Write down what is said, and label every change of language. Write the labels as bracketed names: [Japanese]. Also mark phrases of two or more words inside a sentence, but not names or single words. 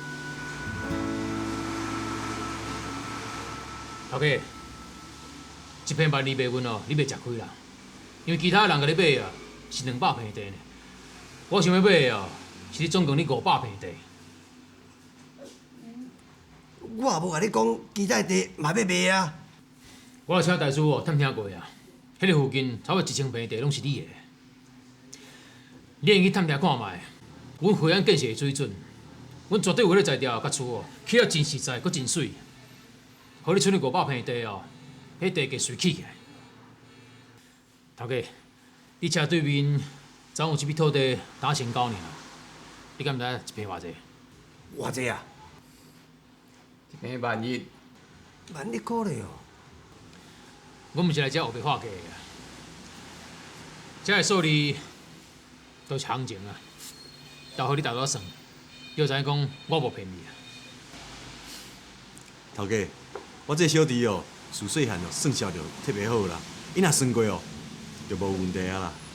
[Min Nan Chinese] 头家，一平1,200卖阮哦，你袂食亏啦，因为其他人甲你买啊是200平地呢，我想要买的哦是总共你500平地。我也无甲你讲，其他地嘛要卖啊。我有请大师哦，探听过啊，迄个附近差不多1000平地拢是你的。你愿去探听看卖，阮惠安建设的水准，阮绝对有迄个材料甲厝哦，起啊真实在，阁真水。互你剩的500平地哦，迄地价随起起来。头家，你车对面总有一笔土地打成9年啊，你敢毋知一平偌济？偌济啊？一平1,100。 1,100块咧哦。阮毋是来遮学白话价的，遮的数字都是行情啊，留互你大家算，就知影讲我无骗你啊。头家，我这小弟哦，自细汉哦算数就特别好啦，伊若算过哦，就无问题啊啦。